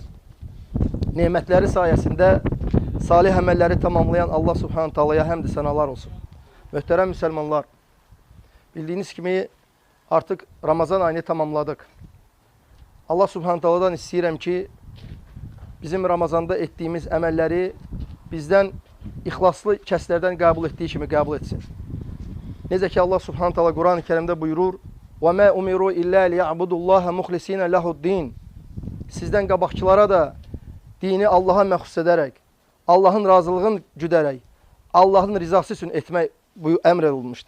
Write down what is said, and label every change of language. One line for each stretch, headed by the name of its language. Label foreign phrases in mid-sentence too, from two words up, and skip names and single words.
Turkish: Nimetleri sayesinde salih emelleri tamamlayan Allah Subhanahu Taala'ya hamd senalar olsun. Muhterem Müslümanlar, bildiğiniz gibi artık Ramazan ayını tamamladık.
Azerbaijani: Allah Subhanahu Taala'dan istəyirəm ki, bizim Ramazanda
Turkish: ettiğimiz emelleri bizden ihlaslı
Azerbaijani: kəslərdən qəbul etdiği kimi qəbul etsin. Necə ki Allah Subhanahu Taala Quran-ı Kərimdə buyurur:
Arabic: "وما أمروا إلا ليعبدوا الله مخلصين له الدين."
Azerbaijani: Sizdən qabaqçılara da dini Allaha məxsus edərək, Allahın razılığını güdərək, Allahın rizası üçün etmək bu əmr edilmişdir.